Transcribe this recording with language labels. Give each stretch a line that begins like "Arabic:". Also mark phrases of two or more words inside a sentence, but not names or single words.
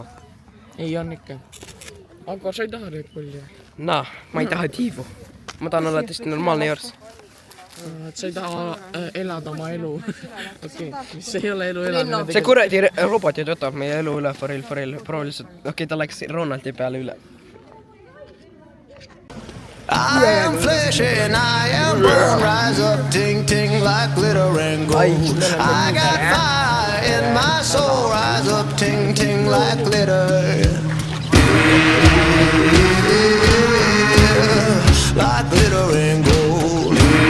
Estonian: Ei on ikka. Aga sa ei taha Red Bulli. Nah, ma ei taha tiivu. Ma tahan olla tõesti normaalne jors. Et sa ei taha elada oma elu. Okei, mis ei ole elu elamine. See kuradi robot ju võtab meie elu üle, proo lihtsalt. Okei, ta läks Ronaldi peale üle.
English: I am flesh and I am bone. Rise up, ting ting like glitter and gold. I got fire in my soul. Rise up, ting ting like glitter. Like glitter and gold.